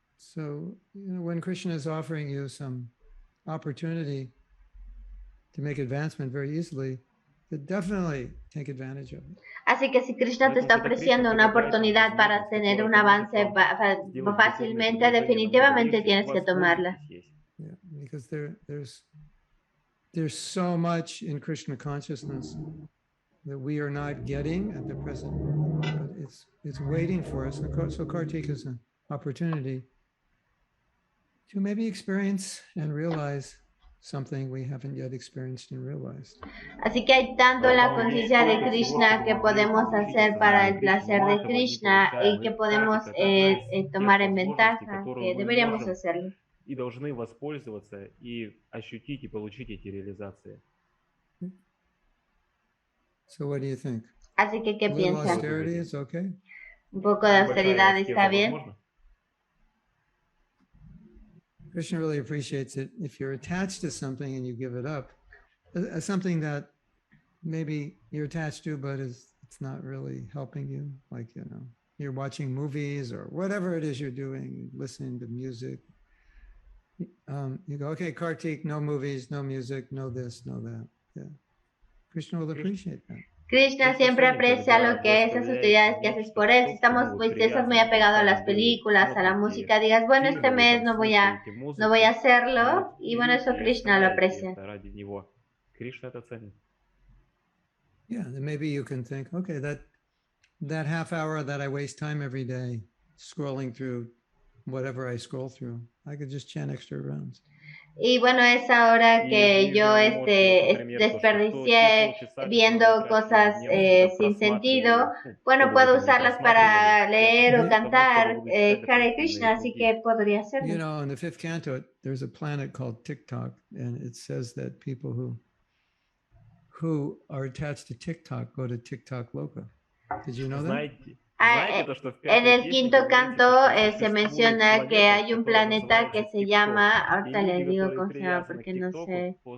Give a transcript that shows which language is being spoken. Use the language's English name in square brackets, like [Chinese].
[English] So when Krishna is offering you some opportunity to make advancement very easily, definitely take advantage of it. [Spanish] Así que si Krishna te está ofreciendo una oportunidad para tener un avance fácilmente, definitivamente tienes que tomarla. [English] Yeah, because there's so much in Krishna consciousness that we are not getting at the present moment, but it's waiting for us. So Kartika is an opportunity to maybe experience and realize something we haven't yet experienced and realized. [Spanish] Así que hay tanto en la conciencia de Krishna que podemos hacer para el placer de Krishna y que podemos tomar en ventaja, que deberíamos hacerlo. [Russian] И должны воспользоваться и ощутить и получить эти реализации. [English] So what do you think? [Spanish] Así que, ¿qué [English] A little [Spanish] piensan? [English] austerity is okay? [Spanish] ¿Un poco de austeridad está bien? [English] Krishna really appreciates it if you're attached to something and you give it up. Something that maybe you're attached to, but it's not really helping you. Like, you're watching movies or whatever it is you're doing, listening to music. You go, okay, Kartik, no movies, no music, no this, no that. Yeah. Krishna will appreciate that. [Spanish] Krishna siempre aprecia lo que esas austeridades que haces por él. Si estás muy apegado a las películas, a la música, digas, bueno, este mes no voy a hacerlo, y bueno, eso Krishna lo aprecia. [English] Yeah, then maybe you can think, okay, that half hour that I waste time every day scrolling through whatever I scroll through, I could just chant extra rounds. [Spanish] Y bueno, esa hora que yo desperdicié viendo cosas sin sentido, bueno, puedo usarlas para leer o cantar Hare Krishna, así que podría hacerlo. [English] You know, in the 5th canto, there's a planet called TikTok, and it says that people who are attached to TikTok go to TikTok Loka. Did you know that? [Spanish] En el 5º canto se menciona que hay un planeta que se llama, ahorita le digo cómo se llama porque no sé.